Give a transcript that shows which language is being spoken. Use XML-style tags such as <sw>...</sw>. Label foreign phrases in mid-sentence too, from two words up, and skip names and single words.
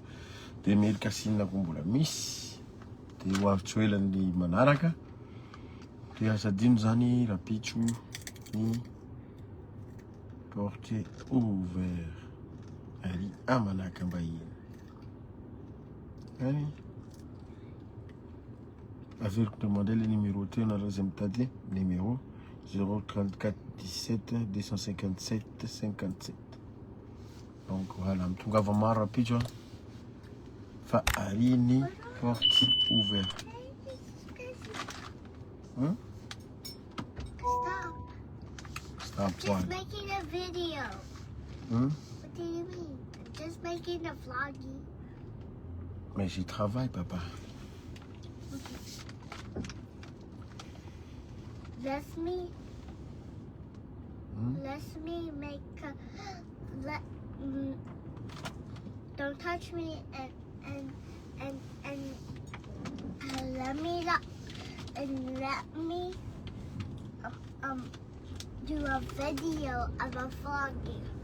<mg>Dia Mairie Kasina koa mbola misy. Dia ho avy tsy ho elan'ny manaraka. Dia aza adino zany rapitro ny</mg> <fr>porte ouvert.</fr> <mg>Ary amanakambahiny. Any averiko</mg> <fr>demander le numéro</fr> <mg>teo nareo zay mitady numéro 034 17 257 57.</mg> <fr>Donc voilà,</fr> <mg>mitongava maro rapitro fa ary ny</mg> <fr>porte ouverte.</fr> <en>Stop. Stop what? Just making a video. What do you mean? I'm just making a vloggy.</en> <fr>Mais j'y travaille, papa.</fr> <en>Let me make a, don't touch me and let me do a video of a vlogging.</en>